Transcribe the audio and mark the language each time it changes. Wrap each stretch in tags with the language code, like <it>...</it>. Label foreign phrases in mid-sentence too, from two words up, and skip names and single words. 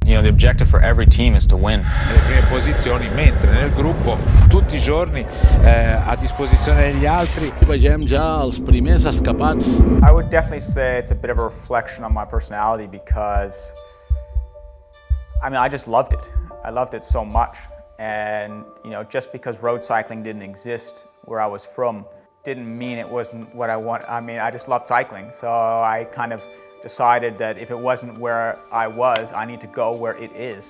<en>You know, the objective for every team is to win.</en> <it>Le prime posizioni, mentre nel gruppo tutti i giorni a disposizione degli altri.</it> <ca>Vegem ja els primers escapats.</ca> <en>I would definitely say it's a bit of a reflection on my personality because, I mean, I just loved it. I loved it so much. And, you know, just because road cycling didn't exist where I was from didn't mean it wasn't what I want. I mean, I just loved cycling. So I kind of decided that if it wasn't where I was, I need to go where it is.</en>